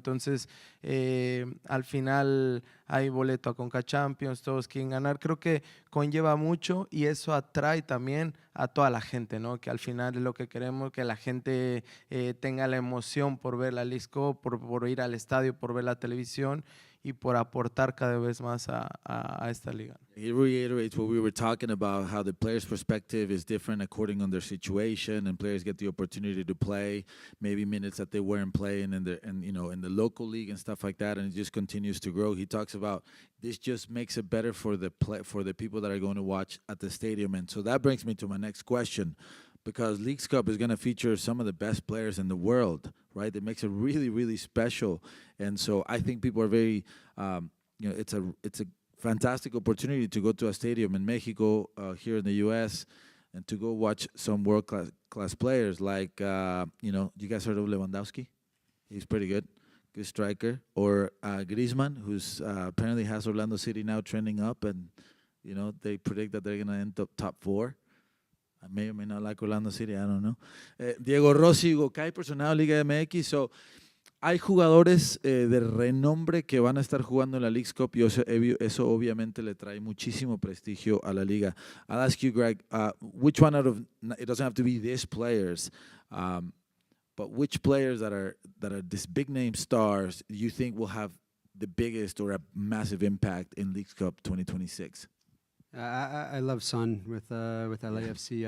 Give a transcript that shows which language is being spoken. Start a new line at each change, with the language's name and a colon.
Spanish: Entonces, al final hay boleto a Conca Champions, todos quieren ganar. Creo que conlleva mucho y eso atrae también a toda la gente, ¿no? Que al final es lo que queremos, que la gente tenga la emoción por ver la Leagues Cup, por ir al estadio, por ver la televisión y por aportar cada vez más a esta liga.
English: It reiterates what we were talking about, how the player's perspective is different according on their situation, and players get the opportunity to play maybe minutes that they weren't playing in the local league and stuff like that, and it just continues to grow. He talks about this just makes it better for the people that are going to watch at the stadium, and so that brings me to my next question. Because Leagues Cup is going to feature some of the best players in the world, right? It makes it really, really special. And so I think people are very, it's a fantastic opportunity to go to a stadium in Mexico, here in the U.S., and to go watch some world-class players like, you guys heard of Lewandowski? He's pretty good striker. Or Griezmann, who's apparently has Orlando City now trending up, and, they predict that they're going to end up top 4. I may or may not like Orlando City, I don't know. Diego Rossi, Hugo Kuipers, sonado Liga MX.
Spanish: So, hay jugadores de renombre que van a estar jugando en la Leagues Cup y eso obviamente le trae muchísimo prestigio a la liga.
English: I'll ask you, Greg, which one out of, it doesn't have to be these players, but which players that are these big name stars do you think will have the biggest or a massive impact in Leagues Cup 2026? I love Son with LAFC.